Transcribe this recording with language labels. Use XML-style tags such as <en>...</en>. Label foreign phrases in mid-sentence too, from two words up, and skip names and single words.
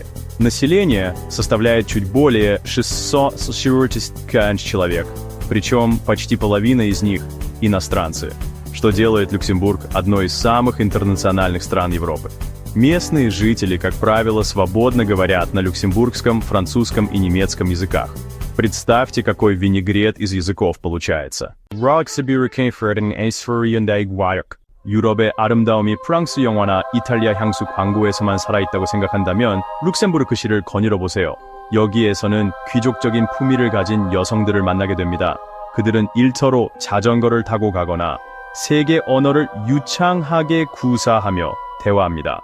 <ru>Население составляет чуть более 640 человек, причем почти половина из них – иностранцы, что делает Люксембург одной из самых интернациональных стран Европы. Местные жители, как правило, свободно говорят на люксембургском, французском и немецком языках. Представьте, какой винегрет из языков получается.</ru> <ko>유럽의 아름다움이 프랑스 영화나 이탈리아 향수 광고에서만 살아있다고 생각한다면 룩셈부르크시를 거닐어 보세요. 여기에서는 귀족적인 품위를 가진 여성들을 만나게 됩니다. 그들은 일터로 자전거를 타고 가거나 세계 언어를 유창하게 구사하며 대화합니다.</ko>